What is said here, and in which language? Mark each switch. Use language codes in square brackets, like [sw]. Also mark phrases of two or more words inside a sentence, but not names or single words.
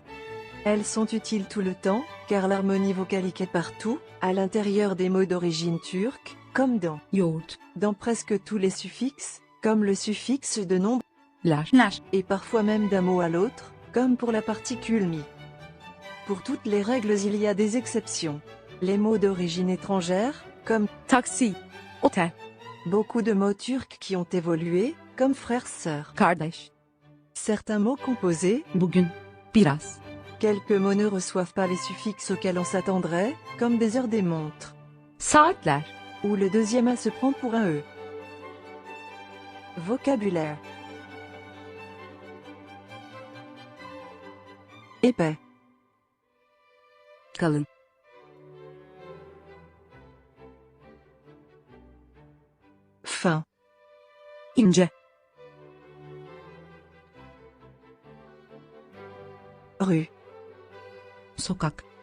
[fr] Elles sont utiles tout le temps, car l'harmonie vocalique est partout, à l'intérieur des mots d'origine turque, comme dans presque tous les suffixes, comme le suffixe de nombre, [tr] Lash, [fr] et parfois même d'un mot à l'autre, comme pour la particule mi. Pour toutes les règles il y a des exceptions. Les mots d'origine étrangère, comme [tr] taksi, otel, [fr] beaucoup de mots turcs qui ont évolué, comme frère-sœur. [tr] kardeş, [fr] Certains mots composés, [tr] bugün, biraz, [fr] quelques mots ne reçoivent pas les suffixes auxquels on s'attendrait, comme des heures des montres, [tr] saatler, [fr] où le deuxième A se prend pour un E. Vocabulaire. Épais. [tr] kalın, [fr] Fin. [tr] ince, [fr] Rue. [tr] sokak,